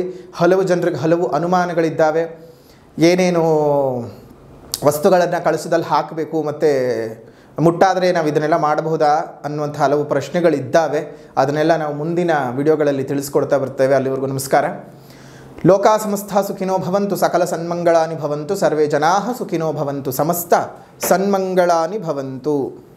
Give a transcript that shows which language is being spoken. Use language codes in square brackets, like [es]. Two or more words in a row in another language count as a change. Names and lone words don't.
[kn] ಹಲವು ಜನರಿಗೆ ಹಲವು ಅನುಮಾನಗಳಿದ್ದಾವೆ. ಏನೇನು ವಸ್ತುಗಳನ್ನು ಕಳಸದಲ್ಲಿ ಹಾಕಬೇಕು ಮತ್ತು ಮುಟ್ಟಾದರೆ ನಾವು ಇದನ್ನೆಲ್ಲ ಮಾಡಬಹುದಾ ಅನ್ನುವಂಥ ಹಲವು ಪ್ರಶ್ನೆಗಳಿದ್ದಾವೆ. ಅದನ್ನೆಲ್ಲ ನಾವು ಮುಂದಿನ ವಿಡಿಯೋಗಳಲ್ಲಿ ತಿಳಿಸ್ಕೊಡ್ತಾ ಬರ್ತೇವೆ. ಅಲ್ಲಿವರೆಗೂ ನಮಸ್ಕಾರ. [sa] ಲೋಕಾ ಸಮಸ್ತ ಸುಖಿನೋ ಭವಂತು, ಸಕಲ ಸನ್ಮಂಗಳಾನಿ ಭವಂತು, ಸರ್ವೇ ಜನಾಃ ಸುಖಿನೋ ಭವಂತು, ಸಮಸ್ತ ಸನ್ಮಂಗಳಾನಿ ಭವಂತು.